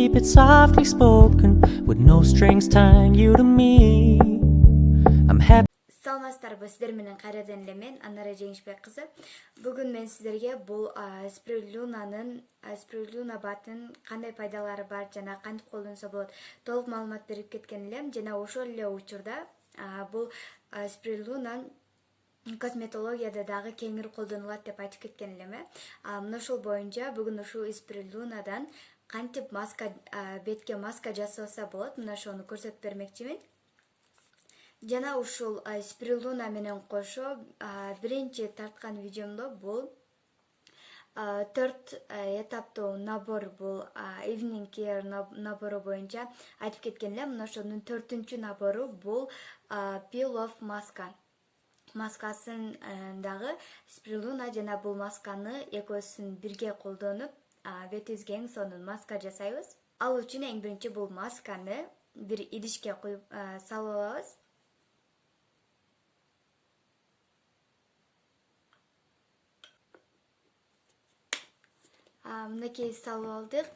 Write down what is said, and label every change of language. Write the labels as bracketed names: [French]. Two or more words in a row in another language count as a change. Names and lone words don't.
[English] softly spoken with no strings tying you to me. I'm happy. [Kyrgyz] Саламатсыздарбы, сиздер менен кайрадан эле мен Анара Жеңишбек кызы. Бүгүн мен сиздерге бул спирулина батын кандай пайдалары бар жана кантип колдонсо болот толук маалымат берип кеткен элем. Жана ошол эле учурда бул спирулина косметологияда дагы кеңири колдонулат деп айтып кеткен элем. Мына ошол боюнча бүгүн ушул спирулинадан кантип маска бетке маска жасаса болот, мына ошону көрсөтүп бермекчимин. Жана ушул спирулина менен кошо биринчи тарткан видеомдо бул 4 этаптуу набор, бул [English] evening care [Kyrgyz] набору боюнча айтып кеткен элем. Мына ошонун 4-чү набору бул [English] peel off [Kyrgyz] маскасын дагы спирулина жана бул масканы экөөсүн бирге колдонуп бетибизге эң сонун маска жасайбыз. Ал үчүн эң биринчи бул масканы бир идишке куюп салып алабыз. Мынакей салып алдык.